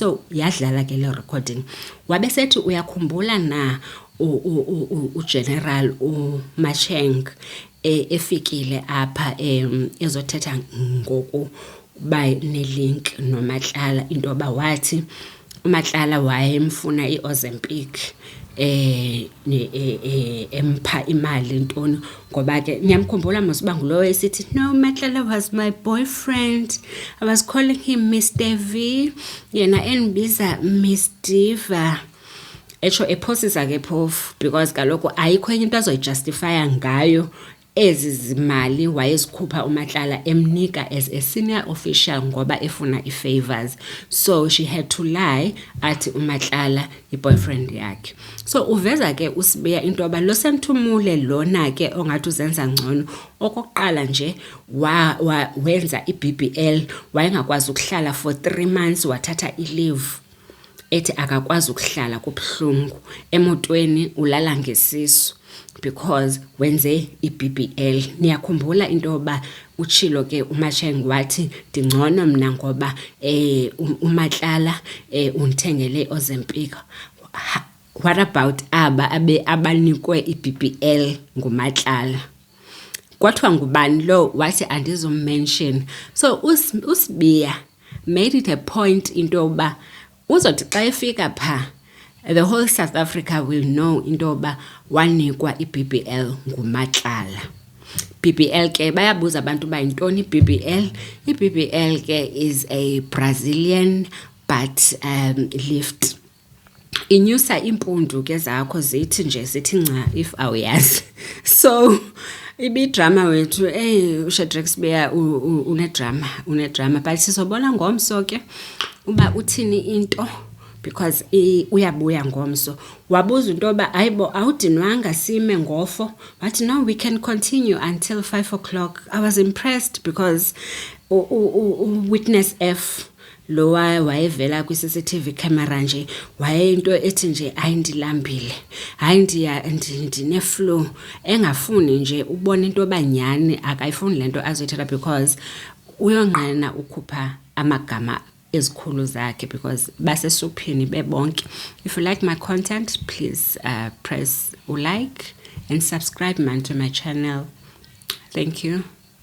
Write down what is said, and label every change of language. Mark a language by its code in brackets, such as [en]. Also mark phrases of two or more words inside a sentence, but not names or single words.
[xh] So yadlala ke le recording. Wabe sethi uyakhumbula na uGeneral uMacheng efikile apha ezothetha ngoku ba ne-link noMatlala, into yoba wathi uMatlala wayemfuna i-Ozempic empha imali ntoni, ngoba ke niyamkhumbula mos uba ngulowo esithi [en] no, Matlala was my boyfriend, I was calling him Mr. [xh] V, yena endibiza Miss Diva. Echo ephosisa ke phofu, because kaloku ayikho enye into azoyijustifya ngayo ezi zimali wayezikhupha uMatlala emnika [en] as a senior official [xh] ngoba efuna i-favors. [en] So she had to lie [xh] athi uMatlala i-boyfriend yakhe. So uveza ke uSibiya into yoba lo Senthumule lona ke ongathi uzenza ngcono, okokuqala nje wenza i-BBL, wayengakwazi ukuhlala [en] for 3 months, [xh] wathatha i-leave ethi akakwazi ukuhlala kubuhlungu, emotweni ulala ngesisu because wenze i-BBL. Niyakhumbula into yoba utshilo ke uMacheng wathi ndingcono mna ngoba uMatlala undithengele Ozempic. [en] What about [xh] abanikwe i-BBL nguMatlala? Kwathiwa ngubani lo? Wathi andizummention. So uSibiya [en] made it a point [xh] into yoba uzothi xa efika pha [en] the whole South Africa will know [xh] into yoba wanikwa i-BBL nguMatlala. BBL ke bayabuza abantu uba yintoni i-BBL. [en] I-BBL ke is a Brazilian butt lift. [xh] Inyusa impundu ke zakho zithi nje sithi nca if awuyazi. So ibidrama wethu uShadrack Sibiya unedrama but sisobona ngomso ke uba uthini into, because uyabuya ngomso. Wabuza into yoba ayibo awudinwanga sime ngofo, wathi no, [en] we can continue until 5 o'clock. I was impressed because witness F [xh] lo wayevela kwi- [en] CCTV camera [xh] nje wayeyinto ethi nje ayindilambile, hayi ndine-flow, engafuni nje ubona into yoba nyani akayifuni le nto azoyithetha, because uyonqena ukhupha amagama ezikhulu zakhe because basesuphini bebonke. [en] If you like my content, please press like and subscribe man to my channel. Thank you.